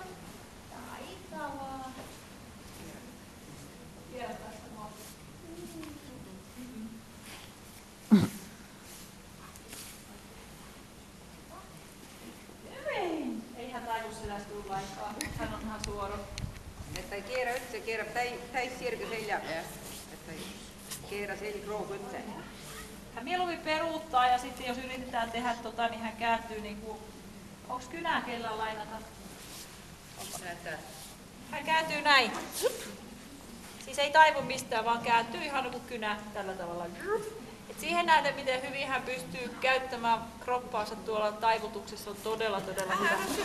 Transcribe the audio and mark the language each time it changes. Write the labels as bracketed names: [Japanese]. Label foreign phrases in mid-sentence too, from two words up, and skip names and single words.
[Finnish] Taitavaa. Vielä tästä maasta. Ei hän taivu selästä lainkaan. Hän on ihan suora. Että ei kierrä [Estonian] üldse, keerab täis sirge selja peal. Että ei keera selgroog üldse. [Finnish] Hän mieluummin peruuttaa ja sitten jos yritetään tehdä niin hän kääntyy niinku... Onks kynää kellään lainata? Hän kääntyy näin. Siis ei taivu mistään, vaan kääntyy ihan niin kuin kynä tällä tavalla. Et siihen nähden, miten hyvin hän pystyy käyttämään kroppaansa tuolla taivutuksessa, on todella hyvä.